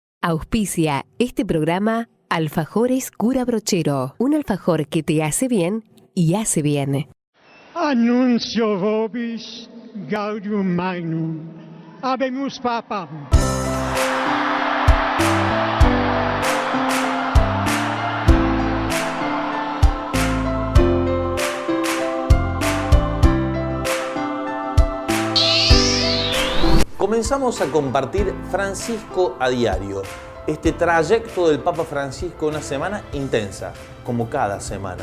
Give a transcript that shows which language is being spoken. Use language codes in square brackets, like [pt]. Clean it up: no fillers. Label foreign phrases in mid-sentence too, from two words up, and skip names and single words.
[es] Auspicia este programa Alfajores Cura Brochero, un alfajor que te hace bien y hace bien. [la] Annuncio vobis gaudium magnum, habemus papam. [es] Comenzamos a compartir Francisco a diario, este trayecto del Papa Francisco, una semana intensa, como cada semana.